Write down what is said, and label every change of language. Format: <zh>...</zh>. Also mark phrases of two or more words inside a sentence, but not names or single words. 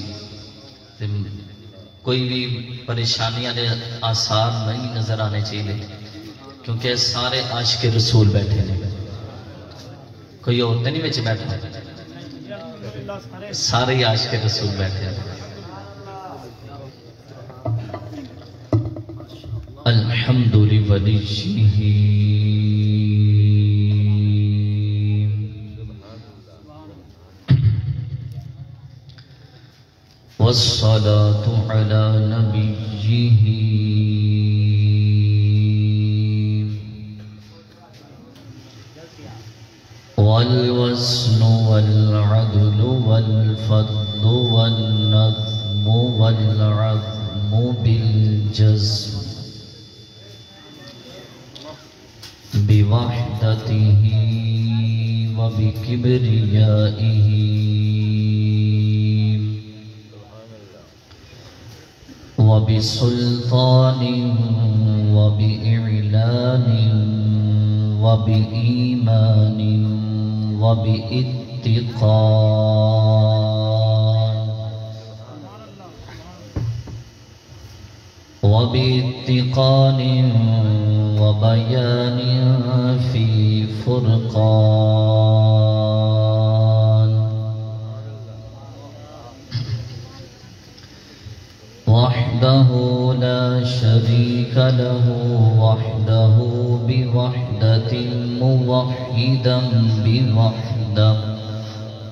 <ur>کوئی بھی پریشانیاں دے آثار نہیں نظر آنے چاہیے کیونکہ سارے عاشق رسول بیٹھے ہیں کوئی اور نہیں بچے بیٹھا سارے عاشق رسول بیٹھے ہیں</ur> <ar>الحمد لولیہ والصلاة على نبيه والوزن والعدل والفضل والنظم والعظم بالجزم بوحدته وبكبريائه وبسلطان وبإعلان وبإيمان وباتقان وبيان في فرقان وحده لا شريك له وحده بوحدة موحدا بوحدة</ar>